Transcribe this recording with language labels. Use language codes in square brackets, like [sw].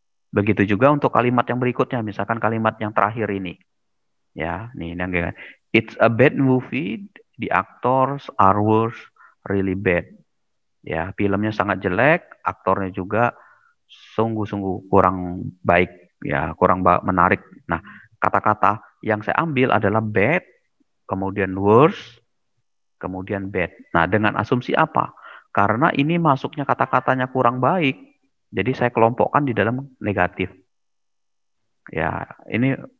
[id] Begitu juga untuk kalimat yang berikutnya, misalkan kalimat yang terakhir ini. Ya, nih yang [en] it's a bad movie. The actors are worse, really bad. [id] Ya, filmnya sangat jelek, aktornya juga sungguh-sungguh kurang baik, ya, kurang menarik. Nah, kata-kata yang saya ambil adalah bad, kemudian worse, kemudian bad. Nah, dengan asumsi apa? Karena ini masuknya kata-katanya kurang baik, jadi saya kelompokkan di dalam negatif. Ya, ini